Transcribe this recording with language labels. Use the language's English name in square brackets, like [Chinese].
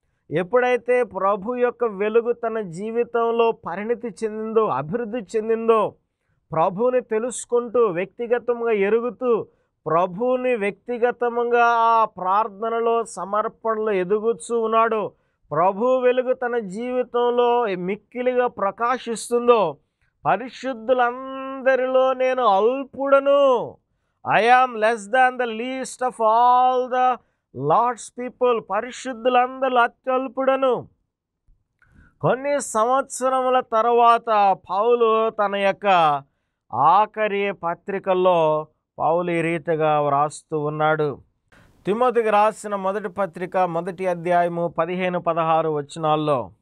[Telugu] ఎప్పుడైతే ప్రభు యొక్క వెలుగు తన జీవితంలో పరిణితి చెందిందో, అభివృద్ధి చెందిందో, ప్రభువుని తెలుసుకుంటూ వ్యక్తిగతంగా ఎరుగుతూ ప్రభువుని వ్యక్తిగతంగా ఆ ప్రార్థనలో సమర్పణలో ఎదుగుతూ ఉన్నాడు, ప్రభు వెలుగు తన జీవితంలో మిక్కిలిగా ప్రకాశిస్తుందో, పరిశుద్ధులందరిలో నేను అల్పుడను. [English] I am less than the least of all the Lord's people. [Telugu] పరిశుద్ధులందరూ అత్యల్పుడను. కొన్ని సంవత్సరముల తర్వాత పౌలు తన యొక్క ఆఖరి పత్రికల్లో పౌలు ఈ రీతిగా వ్రాస్తూ ఉన్నాడు. తిమోతికి రాసిన మొదటి పత్రిక 1వ అధ్యాయము 15-16 వచనాల్లో